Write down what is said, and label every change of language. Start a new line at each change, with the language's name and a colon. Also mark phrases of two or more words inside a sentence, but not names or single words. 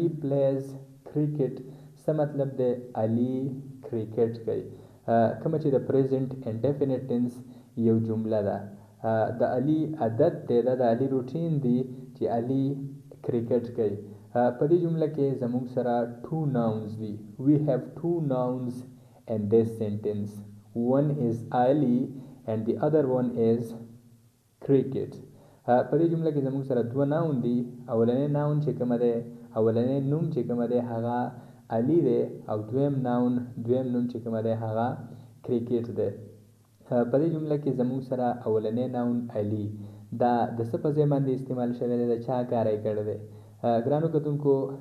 Pashto: پلیز کرکټ څه مطلب دی علي کرکټ کوي کومه چې د
English: present indefinite tense
Pashto: یو جمله ده د علي عادت دی دا د علي روټین دی چې علي کرکټ کوي په دې جمله کې زموږ سره
English: two nouns
Pashto: دي
English: we have two nouns in this sentence one is Ali and the other one is
Pashto: cricket په دې جمله کې زموږ سره دوه ناون دي اولنی ناون چې کومه دی اولنی نوم چې کومه دی هغه علي دی او دویم نوم چې کومه دی هغه کرکټ دی په دې جمله کې زموږ سره اولنی ناون علي دا د څه په ځای باندې استعمال شوی دی د چا کار یې کړی دی ګرانو کتونکو